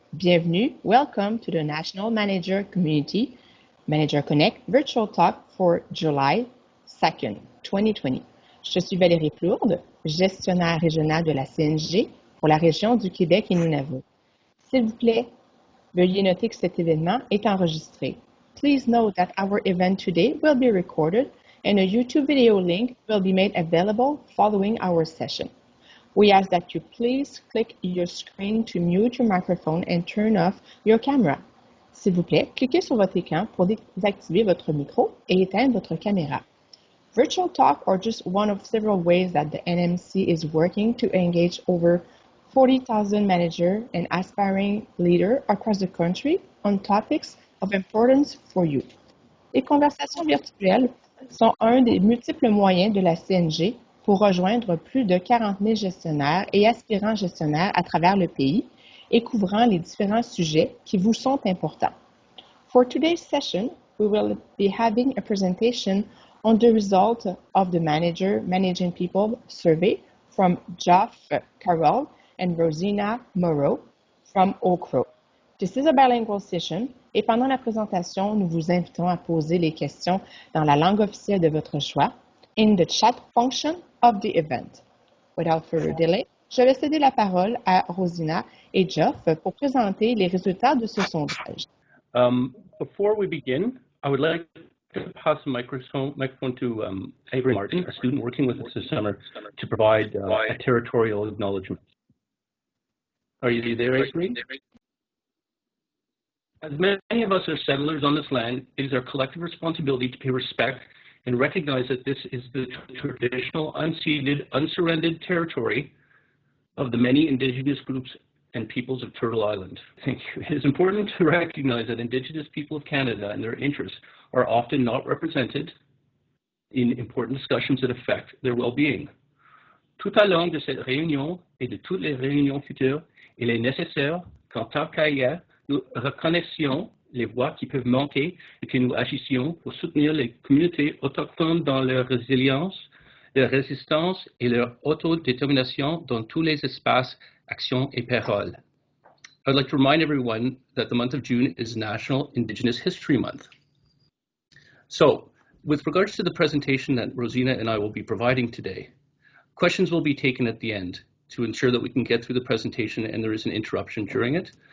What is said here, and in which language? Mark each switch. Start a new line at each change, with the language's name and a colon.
English: Bienvenue, welcome to the National Manager Community Manager Connect Virtual Talk for July 2nd, 2020.
French: Je suis Valérie Plourde, gestionnaire régionale de la CNG pour la région du Québec et Nunavut. S'il vous plaît, veuillez noter que cet événement est enregistré.
English: Please note that our event today will be recorded and a YouTube video link will be made available following our session. We ask that you please click your screen to mute your microphone and turn off your camera.
French: S'il vous plaît, cliquez sur votre écran pour désactiver votre micro et éteindre votre caméra.
English: Virtual talk are just one of several ways that the NMC is working to engage over 40,000 managers and aspiring leaders across the country on topics of importance for you.
French: Les conversations virtuelles sont un des multiples moyens de la CNG pour rejoindre plus de 40 000 gestionnaires et aspirants gestionnaires à travers le pays et couvrant les différents sujets qui vous sont importants.
English: For today's session, we will be having a presentation on the result of the Manager Managing People survey from Geoffrey Carroll and Rosina Mauro from OCHRO. This is a bilingual session
French: et pendant la présentation, nous vous invitons à poser les questions dans la langue officielle de votre choix
English: in the chat function of the event. Without further delay,
French: je vais céder la parole à Rosina et Geoff pour présenter les résultats de ce sondage.
English: Before we begin, I would like to pass the microphone to Avery Martin, a student working with us this summer, to provide a territorial acknowledgement. Are you there, Avery? As many of us are settlers on this land, it is our collective responsibility to pay respect and recognize that this is the traditional, unceded, unsurrendered territory of the many Indigenous groups and peoples of Turtle Island. Thank you. It is important to recognize that Indigenous people of Canada and their interests are often not represented in important discussions that affect their well-being.
French: Tout au long de cette réunion et de toutes les réunions futures, il est nécessaire qu'en tant qu'AIA, nous reconnaissions les voix qui peuvent manquer et que nous agissions pour soutenir les communautés autochtones dans leur résilience, leur résistance et leur autodétermination dans tous les espaces, actions et paroles.
English: I'd like to remind everyone that the month of June is National Indigenous History Month. So, with regards to the presentation that Rosina and I will be providing today, questions will be taken at the end to ensure that we can get through the presentation and there is an interruption during it.